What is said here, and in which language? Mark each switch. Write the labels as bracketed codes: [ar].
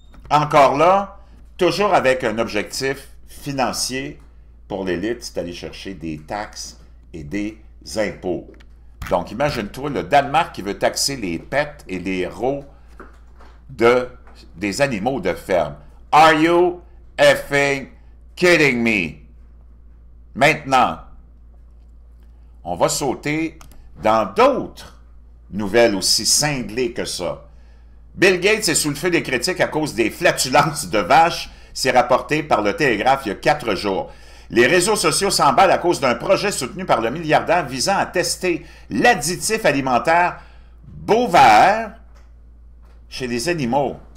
[fr] Encore là, toujours avec un objectif financier pour l'élite, c'est aller chercher des taxes et des impôts. Donc, imagine-toi le Danemark qui veut taxer les pets et les rots des animaux de ferme. [en] Are you effing kidding me? [fr] Maintenant, on va sauter dans d'autres nouvelles aussi cinglées que ça. Bill Gates est sous le feu des critiques à cause des flatulences de vaches, c'est rapporté par le Télégraphe il y a 4 jours. Les réseaux sociaux s'emballent à cause d'un projet soutenu par le milliardaire visant à tester l'additif alimentaire bovin chez les animaux.